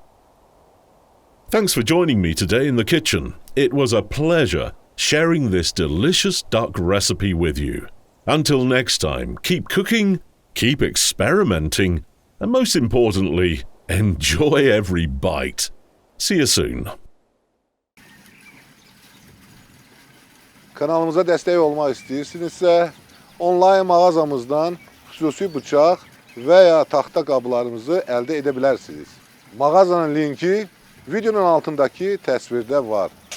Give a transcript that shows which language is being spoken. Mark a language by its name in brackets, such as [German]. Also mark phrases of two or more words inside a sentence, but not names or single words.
[English] Thanks for joining me today in the kitchen. It was a pleasure sharing this delicious duck recipe with you. Until next time, keep cooking, keep experimenting, and most importantly, enjoy every bite. See you soon. [Azerbaijani] Kanalımıza destek olmak istəyirsinizsə, online mağazamızdan xüsusi bıçaq və ya taxta qablarımızı əldə edə bilərsiniz. Mağazanın linki videonun altındakı təsvirdə var.